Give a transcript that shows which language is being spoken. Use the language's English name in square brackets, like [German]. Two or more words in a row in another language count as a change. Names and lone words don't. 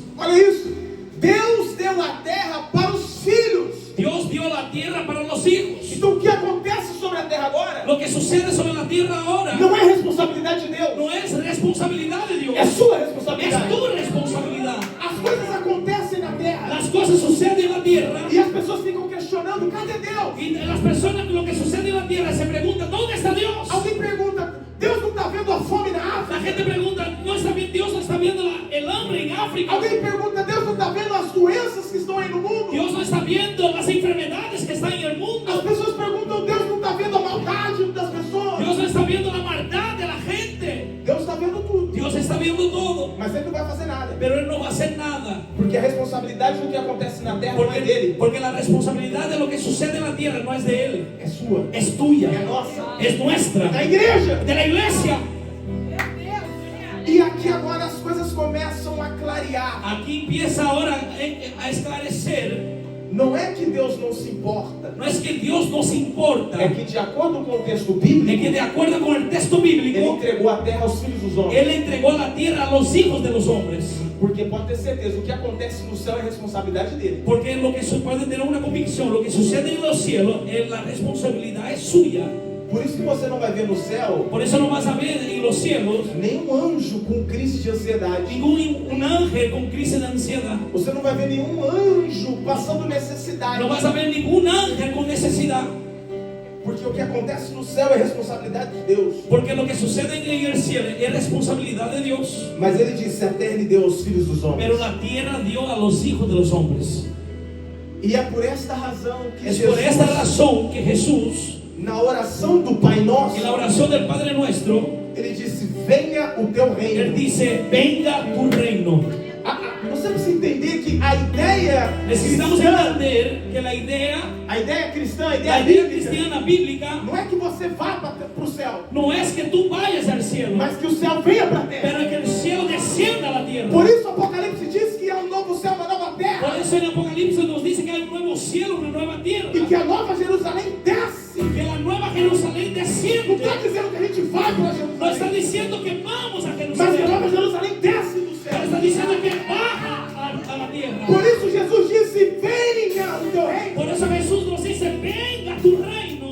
[Portuguese] Olha isso. Deus deu a terra para os filhos. [Spanish] Dios dio la tierra para los hijos. [Portuguese] Então o que acontece sobre a terra agora [Spanish] Lo que sucede sobre la tierra ahora [Portuguese] não é responsabilidade de Deus. [Spanish] no es responsabilidad de Dios, [Portuguese] É sua [Spanish] es [Portuguese] responsabilidade. [Spanish] tu responsabilidad. [Portuguese] As coisas acontecem na terra. [Spanish] Las cosas suceden en la tierra [Portuguese] E as pessoas ficam questionando, cadê Deus? [Spanish] y las personas, lo que sucede en la tierra, se preguntan: ¿dónde está Dios? [Portuguese] Alguém pergunta, Deus não está vendo a fome na [Spanish] La [Portuguese] África? [Spanish] gente pregunta: ¿no está bien? Dios no está viendo el hambre en África. [Portuguese] Alguém pergunta, Deus não está vendo as doenças que estão aí no mundo? [Spanish] Dios no está viendo las enfermedades que están en el [Portuguese] As [Spanish] mundo. [Portuguese] pessoas perguntam, Deus não está vendo a maldade das pessoas? [Spanish] Dios no está viendo la maldad de la gente. [Portuguese] Deus está vendo tudo. [Spanish] Dios está viendo todo, [Portuguese] Mas Ele não vai fazer nada. [Spanish] pero Él no va a hacer nada. [Portuguese] Porque a responsabilidade do que acontece na terra não é dele. [Spanish] Porque la responsabilidad de lo que sucede en la tierra no es de Él, [Portuguese] É sua. [Spanish] es tuya, [Portuguese] É nossa. [Spanish] es nuestra, [Portuguese] Da igreja. [Spanish] de la iglesia. [Portuguese] Meu Deus. E aqui agora as coisas começam a clarear. [Spanish] Aquí empieza ahora a esclarecer. [Portuguese] Não é que Deus não se importa. [Spanish] No es que Dios nos importa, [Portuguese] É que de acordo com o texto [Spanish] es que [Portuguese] bíblico, [Spanish] de acuerdo con el texto [Portuguese] Ele [Spanish] bíblico, [Portuguese] entregou a terra aos filhos dos homens. [Spanish] Él entregó la tierra a los hijos de los hombres. [Portuguese] Porque pode ter certeza, o que acontece no céu é responsabilidade dele. [Spanish] Porque lo que puede tener una convicción, lo que sucede en los cielos, la responsabilidad es suya. [Portuguese] Por isso que você não vai ver no céu [Spanish] Por eso no vas a ver en los cielos [Portuguese] nenhum anjo com crise de ansiedade. [Spanish] un ángel con crisis de ansiedad. [Portuguese] Você não vai ver nenhum anjo passando necessidade. [Spanish] No vas a ver ningún ángel con necesidad. [Portuguese] Porque o que acontece no céu é responsabilidade de Deus. [Spanish] Porque lo que sucede en el cielo es responsabilidad de Dios. [Portuguese] Mas ele disse, a terra ele deu aos filhos dos homens. [Spanish] Pero la tierra dio a los hijos de los hombres. [Portuguese] E é por esta razão que [Spanish] Es por esta razón que Jesús, [Portuguese] na oração do Pai Nosso, [Spanish] en la oración del Padre Nuestro, [Portuguese] ele disse, venha o teu [Spanish] Él [Portuguese] reino. [Spanish] dice: venga tu reino. [Portuguese] Você precisa entender que a ideia [Spanish] Necesitamos [Portuguese] cristã, [Spanish] entender que la idea [Portuguese] a [Spanish] La [Portuguese] ideia [Spanish] idea [Portuguese] bíblica, [Spanish] cristiana bíblica [Portuguese] não é que você vá para o céu, [Spanish] no es que tú vayas al cielo, [Portuguese] mas que o céu venha para a terra. [Spanish] pero que el cielo descienda a la tierra. [Portuguese] Por isso o Apocalipse diz que há um novo céu, uma nova terra. [Spanish] Por eso en Apocalipsis nos dice que hay un nuevo cielo, una nueva tierra. [Portuguese] E que a Nova Jerusalém desce. [Spanish] que la nueva Jerusalén [Portuguese] Não [Spanish] desciende. [Portuguese] está dizendo que a gente vai para [Spanish] No está [Portuguese] Jerusalém, [Spanish] diciendo que vamos a [Portuguese] mas que a Nova [Spanish] Jerusalén. [Portuguese] Jerusalém desce do [Spanish] Pero [Portuguese] céu. [Spanish] está diciendo que baja a la tierra. [Portuguese] Por isso Jesus disse: venha o teu reino. [Spanish] Por eso Jesús nos dice, venga tu reino.